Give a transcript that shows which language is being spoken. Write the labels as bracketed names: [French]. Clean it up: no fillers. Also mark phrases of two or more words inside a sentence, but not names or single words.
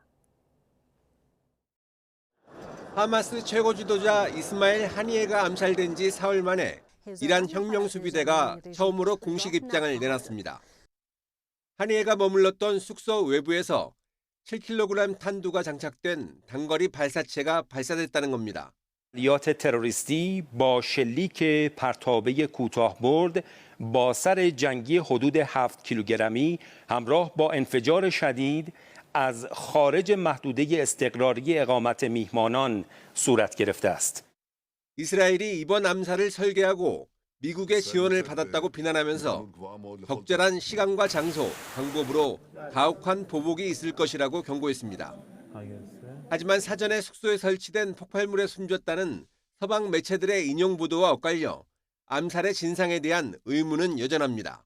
[Korean] 하마스 최고 지도자 이스마일 하니예가 암살된 지 사흘 만에 이란 혁명수비대가 처음으로 공식 입장을 내놨습니다. 하니예가 머물렀던 숙소 외부에서 7kg 탄두가 장착된 단거리 발사체가 발사됐다는 겁니다. [Persian] عملیات تروریستی با شلیک پرتابه کوتاه‌برد با سر جنگی حدود 7 کیلوگرمی همراه با انفجار شدید از خارج محدوده استقراری اقامت میهمانان صورت گرفته است. [Korean] 이스라엘이 이번 암살을 설계하고 미국의 지원을 받았다고 비난하면서 적절한 시간과 장소, 방법으로 가혹한 보복이 있을 것이라고 경고했습니다. 하지만 사전에 숙소에 설치된 폭발물에 숨졌다는 서방 매체들의 인용 보도와 엇갈려 암살의 진상에 대한 의문은 여전합니다.